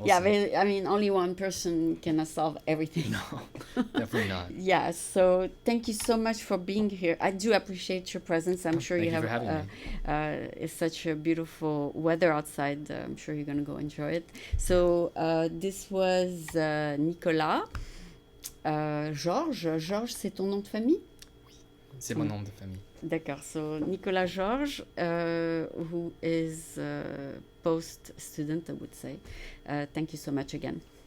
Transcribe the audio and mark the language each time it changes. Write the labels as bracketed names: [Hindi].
[English] But, I mean, only one person cannot solve everything. No, definitely not. Yeah, so thank you so much for being here. I do appreciate your presence. I'm sure you have it's such a beautiful weather outside. I'm sure you're going to go enjoy it. So this was Nicolas. [French] Georges, c'est ton nom de famille? Oui, c'est mon nom de famille. D'accord. [English] So Nicolas Georges, who is a post student, I would say. Thank you so much again.